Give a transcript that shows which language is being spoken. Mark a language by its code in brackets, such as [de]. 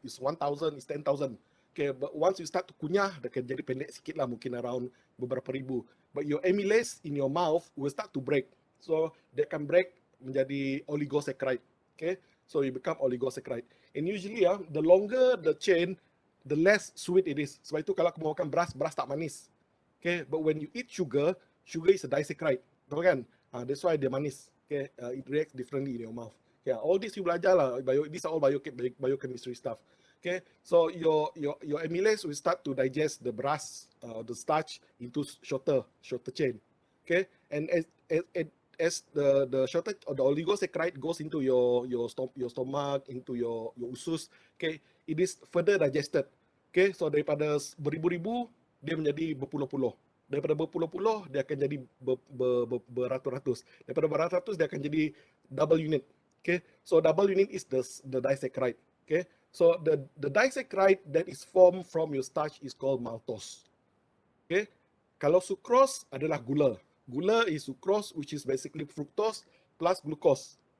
[en] It's 1,000, it's 10,000. Okay, but once you start to [ms] kunyah, dia akan jadi pendek sikit lah, mungkin [en] around [ms] beberapa ribu. [en] But your amylase in your mouth will start to break. So, they can break [ms] menjadi [en] oligosaccharide. Okay, so you become oligosaccharide. And usually, the longer the chain, the less sweet it is. [ms] Sebab itu kalau kamu makan beras, beras tak manis. [en] Okay, but when you eat sugar, sugar is a disaccharide. [ms] Tahu kan? [en] That's why [ms] dia manis. [en] Okay, it reacts differently in your mouth. Yeah, all this you [ms] belajar lah. [en] These are all biochemistry stuff. Okay, so your amylase will start to digest the beras, the starch into shorter chain. Okay, and as the shorter or the oligosaccharide goes into your stomach, into your usus, okay, it is further digested. Okay, so [ms] daripada beribu-ribu dia menjadi berpuluh-puluh. Daripada berpuluh-puluh dia akan jadi beratus-ratus. Daripada beratus-ratus dia akan jadi [en] double unit. Okay, so double unit is the disaccharide. Okay, so the disaccharide that is formed from your starch is called maltose. Okay, [ms] kalau sucrose adalah gula. [en] Gula is sucrose, which is basically fructose plus glucose.